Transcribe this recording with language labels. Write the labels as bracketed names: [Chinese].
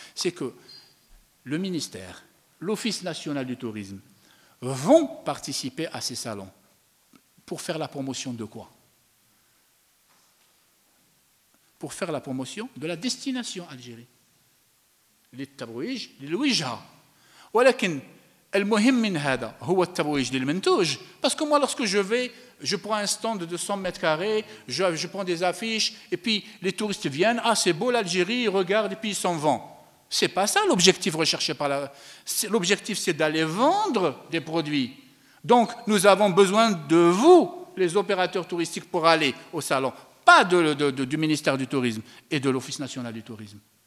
[French] C'est que le ministère, l'Office national du tourisme vont participer à ces salons pour faire la promotion de quoi? Pour faire la promotion de la destination Algérie. [Arabic] للترويج للوجهة. ولكن المهم من هذا هو الترويج للمنتوج. [French] Parce que moi, lorsque je prends un stand de 200 mètres carrés, je prends des affiches, et puis les touristes viennent, ah c'est beau l'Algérie, ils regardent, et puis ils s'en vont. C'est pas ça l'objectif recherché l'objectif, c'est d'aller vendre des produits. Donc, nous avons besoin de vous, les opérateurs touristiques, pour aller au salon, pas du ministère du Tourisme et de l'Office national du tourisme.